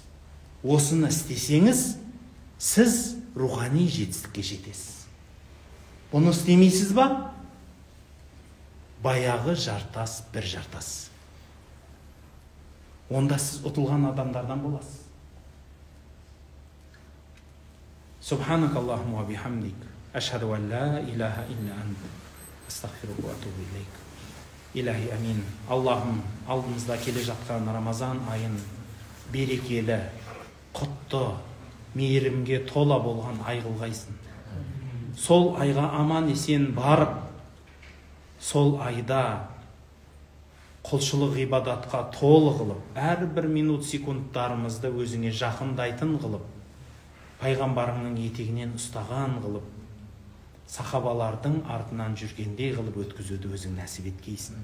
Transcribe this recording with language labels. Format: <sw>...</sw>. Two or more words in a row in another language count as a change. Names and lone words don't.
<kk>Осыны істесеңіз, сіз рухани жетістікке жетесіз. Бұны істемейсіз ба? Баяғы жартас бір жартас. Онда сіз ұтылған адамдардан боласыз.</kk> <ar>سبحانك اللهم وبحمدك، أشهد أن لا إله إلا أنت، أستغفرك وأتوب إليك. إلهي آمين.</ar> <kk>Аллахым, алдымызда келе жатқан Рамазан айын берекелі, құтты, мейірімге тола болған ай қылғайсың. Сол айға аман есен барып, сол айда құлшылық ғибадатқа толы қылып, әрбір минут секундтарымызды өзіңе жақындайтын қылып, пайғамбарыңның етегінен ұстаған қылып, сахабалардың артынан жүргендей қылып өткізуді өзің нәсіп еткейсің.</kk>